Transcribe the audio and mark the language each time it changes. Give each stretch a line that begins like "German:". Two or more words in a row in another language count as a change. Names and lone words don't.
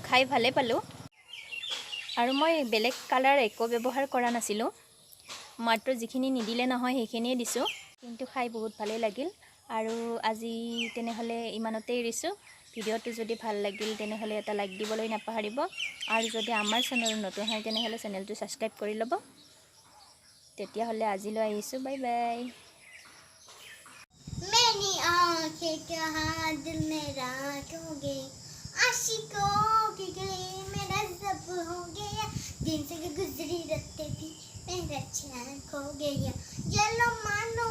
Assamese: খাই ভালে পালোঁ আৰু মই বেলেগ কালাৰ একো ব্যৱহাৰ কৰা নাছিলোঁ, মাত্ৰ যিখিনি নিদিলে নহয় সেইখিনিয়ে দিছোঁ, কিন্তু খাই বহুত ভালেই লাগিল। আৰু আজি তেনেহ'লে ইমানতে এৰিছোঁ। ভিডিঅ'টো যদি ভাল লাগিল তেনেহ'লে এটা লাইক দিবলৈ নাপাহৰিব, আৰু যদি আমাৰ চেনেল নতুন হয় তেনেহ'লে চেনেলটো ছাবস্ক্ৰাইব কৰি ল'ব। তেতিয়াহ'লে আজিলৈ আহিছোঁ,
English: bye bye.
Hindi: मैंने आंखें कहा दिल में रखोगे, आशिकों के गले मेरा सब हो गया, दिन से गुजरी रातें भी मेरा चैन खो गया। येलो